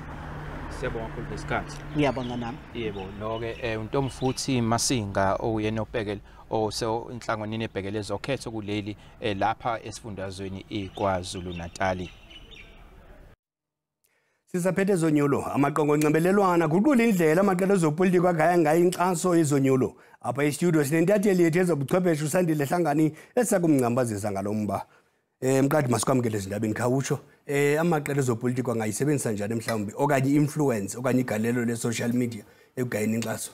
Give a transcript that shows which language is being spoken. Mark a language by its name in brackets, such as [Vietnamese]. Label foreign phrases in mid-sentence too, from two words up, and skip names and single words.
[Zulu] Siyabonga kakhulu lesikhathi. Ngiyabonga nami. Yebo lo-ke uNtomfuthi Masinga oyena obhekele so inhlanganweni ebhekele ezokhetho kuleli lapha esifundazweni iKwaZulu Natal. [Xhosa] Sisaphethe ezonyulo amaqongo onxibelelwano guqula indlela amaqela ezopolitiki agaya ngayo inkxaso yezonyulo apha estudio sinentatheli yethu ezobuchwepheshe uSandile Hlangani esakumngcambazisa ngalomba. Mqadi masikwamkele izindabeni khawutsho amaqela ezopolitiki angayisebenzisa njani mhlawumbe okanye influence okanye igalelo le- [English] social media [Xhosa] ekugayeni inkxaso.